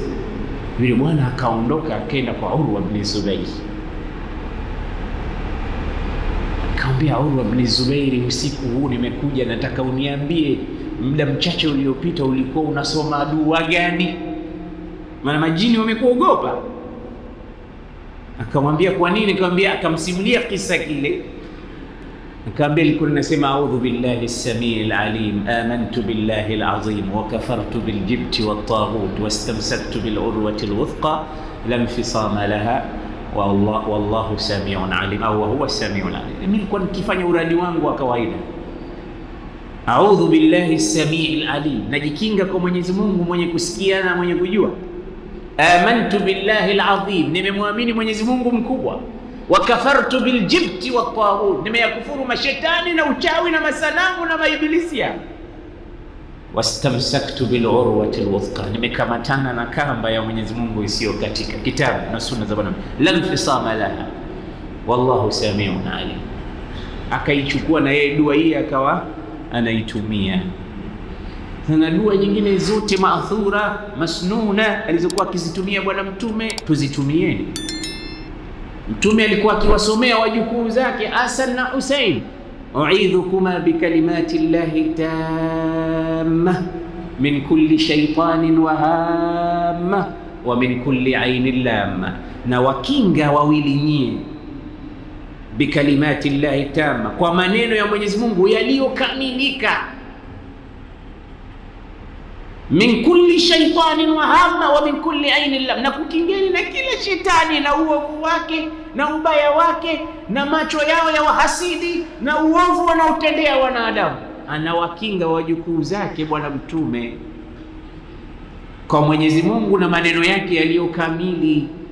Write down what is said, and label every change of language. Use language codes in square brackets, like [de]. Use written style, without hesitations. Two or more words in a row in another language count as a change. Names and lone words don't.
[sw] Yule bwana akaondoka akaenda kwa Urwa ibn Zubair, akamwambia Urwa ibn Zubair, usiku huu nimekuja, nataka uniambie muda mchache uliopita ulikuwa unasoma dua gani? Maana majini wamekuogopa. Akamwambia kwa nini? Akamwambia, akamsimulia kisa kile. Akamwambia nilikuwa nasema [ar] أعوذ بالله السميع العليم آمنت بالله العظيم وكفرت بالجبت والطاغوت واستمسكت بالعروة الوثقى لا انفصام لها والله سميع عليم, أو هو سميع عليم. [sw] Mimi nilikuwa nikifanya uradi wangu wa kawaida, [ar] أعوذ بالله السميع العليم, [sw] najikinga kwa Mwenyezi Mungu mwenye kusikia na mwenye kujua. [ar] آمنت بالله العظيم, [sw] nimemwamini Mwenyezi Mungu mkubwa. [ar] وكفرت بالجبت والطاغوت, [sw] nimeyakufuru mashetani na uchawi na masanamu na maibilisi. [ar] واستمسكت بالعروة الوثقى, [sw] nimekamatana na kamba ya Mwenyezi Mungu isiyo katika kitabu na sunna za Bwana, [ar] لا انفصام لها والله سميع عليم. [sw] Akaichukua na yeye dua hii akawa anaitumia. Na dua nyingine zote [ar] مأثورة مسنونة [sw] alizokuwa akizitumia Bwana Mtume tuzitumieni. Mtume alikuwa akiwasomea wajukuu zake Hasan na Husain, [ar] أعيذكما بكلمات الله التامة من كل شيطان وهامة ومن كل عين لامة, [sw] na wakinga wawili nyie [ar] بكلمات الله التامة, [sw] kwa maneno ya Mwenyezi Mungu yaliyokamilika, [ar] من كل شيطان وهامة ومن كل عين لامة, [sw] na kukingeni na kila shetani na uovu wake na ubaya wake na macho yao ya wahasidi na uovu wanaotendea wanadamu. Anawakinga wajukuu zake Bwana Mtume kwa Mwenyezi Mungu na maneno yake yaliyokamili.